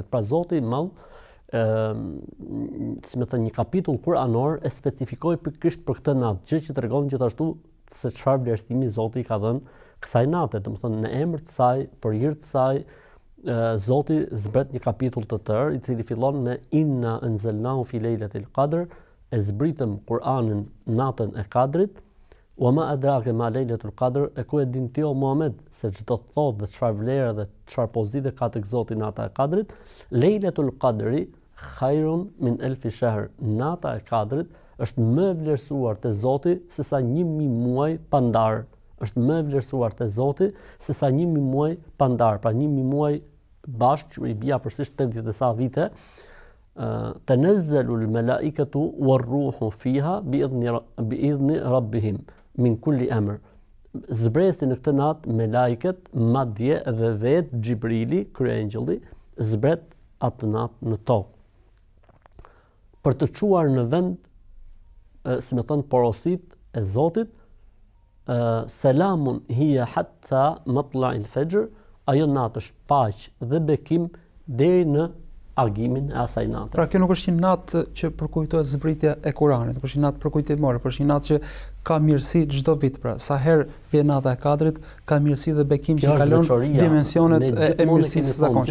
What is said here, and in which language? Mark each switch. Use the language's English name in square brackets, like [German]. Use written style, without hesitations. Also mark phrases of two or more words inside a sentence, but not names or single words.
[Albanian] Pra Zoti i Madh, si më thënë, një kapitull kuranor e specifikoi pikërisht për këtë natë, gjë që tregon gjithashtu se çfarë vlerësimi Zoti i ka dhënë kësaj nate, domethënë në emër të saj, për hir të saj, Zoti zbret një kapitull të tërë, i cili fillon me [Arabic] إنا أنزلناه في ليلة القدر, [Albanian] e zbritëm Kur'anin natën e Kadrit, [Arabic] وما أدراك ما ليلة القدر, [Albanian] e ku e din ti o Muhammed se çdo të thotë dhe çfarë vlere dhe çfarë pozite ka tek Zoti nata e Kadrit. [Arabic] ليلة القدر خير من ألف شهر, [Albanian] nata e Kadrit është më vlerësuar te Zoti se sa 1000 muaj pandar. Është më vlerësuar te Zoti se sa 1000 muaj pandar, pra 1000 muaj bashkë, që i bia përsisht 80 e sa vite. [Arabic] تنزل الملائكة والروح فيها بإذن ربهم من كل أمر. [Albanian] Zbresin në këtë natë me lajket, madje edhe vetë Xhibrili, kryengjëlli, zbret atë natë në tokë. Për të çuar në vend, si më thënë, porosit e Zotit, [Arabic] سلام هي حتى مطلع الفجر, [Albanian] ajo natë është paqë dhe bekim deri në argimin e asaj nate. Pra kjo nuk është një natë që përkujtohet zbritja e Kuranit, nuk është një natë përkujtimore, por është një natë që ka mirësi çdo vit. Pra sa herë vjen nata e Kadrit, ka mirësi dhe bekim që kalon dimensionet e mirësisë së zakonshme.